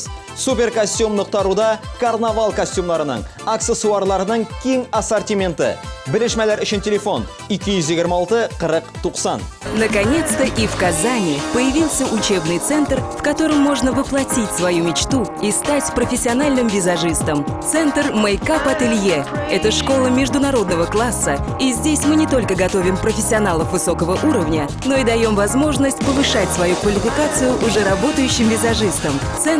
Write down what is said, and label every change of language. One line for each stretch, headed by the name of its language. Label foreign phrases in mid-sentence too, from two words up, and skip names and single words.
Uzbek: Superkostyum.ru'da karnaval kostyumlarining, aksesuarlarining keng assortimenti. Bilishmalar uchun telefon 226 40 90.
Russian: Наконец-то и в Казани появился учебный центр, в котором можно воплотить свою мечту и стать профессиональным визажистом. Центр Make-up Ателье – это школа международного класса, и здесь мы не только готовим профессионалов высокого уровня, но и даем возможность повышать свою квалификацию уже работающим визажистам.